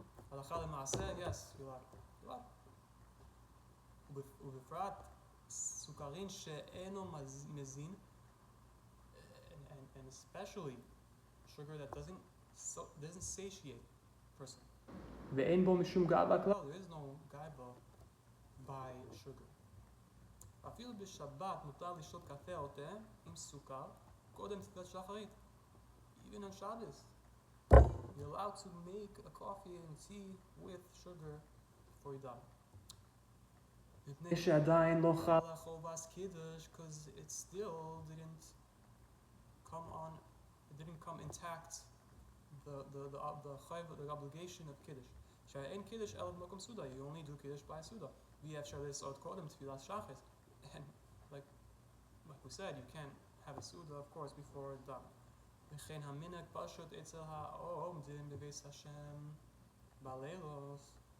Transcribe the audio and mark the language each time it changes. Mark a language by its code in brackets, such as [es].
[en] Halacha and Musar, yes, you're right. [he] ובפרט סוכרין שאינו מזין, [en] and especially sugar that doesn't satiate a person. [he] ואין בו משום גאווה כלל. [en] There is no gaiva by sugar. [he] אפילו בשבת מותר לשתות קפה או תה עם סוכר קודם תפילת שחרית. [en] Even on Shabbos, you're allowed to make a coffee and tea with sugar before you daven. [he] שעדיין לא חל. [en] Because it still didn't come intact the obligation of kiddush. [he] שאין kiddush אלא במקום סעודה. [en] You only do kiddush by סעודה. [he] ואי-אפשר לעשות קודם תפילת שחרית. [en] And like we said, you can't have a סעודה, of course, before daven. [he] וכן המנהג פשוט אצל העומדים בבית השם בלילות.